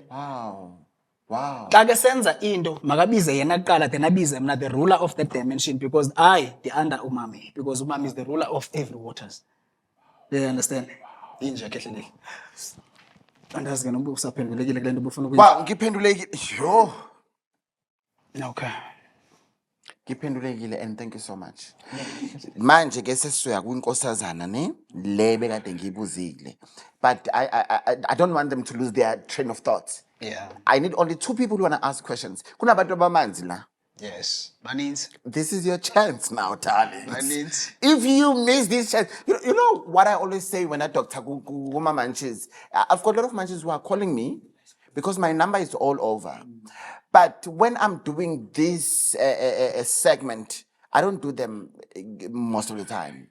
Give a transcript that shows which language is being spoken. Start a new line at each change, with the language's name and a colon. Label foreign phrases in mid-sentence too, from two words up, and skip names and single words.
English: Wow. Wow.
Xhosa: Xa ke senza into, makabize yena kuqala,
English: then
Xhosa: abize mna
English: the ruler of that dimension, because I, the under umami, because umami is the ruler of every waters. You understand?
Xhosa: Inje ke hleleke. Andazi ke noma usaphendulekile kule nto ubufuna ukuyenzela.
Zulu: Wow, ngiphendulekile. Yo. Okay. Ngiphendulekile,
English: and thank you so much.
Zulu: Manje ke sesiya kwinkosazana ne lebe kade ngiyibuzile.
English: But I don't want them to lose their train of thought. Yeah. I need only 2 people who want to ask questions.
Zulu: Kunabantu abamanzi la.
Xhosa: Yes. Baninzi.
English: This is your chance now, darling.
Xhosa: Baninzi.
English: If you miss this chance, you know what I always say when I talk to Guma Manches. I've got a lot of Manches who are calling me because my number is all over. But when I'm doing this segment, I don't do them most of the time.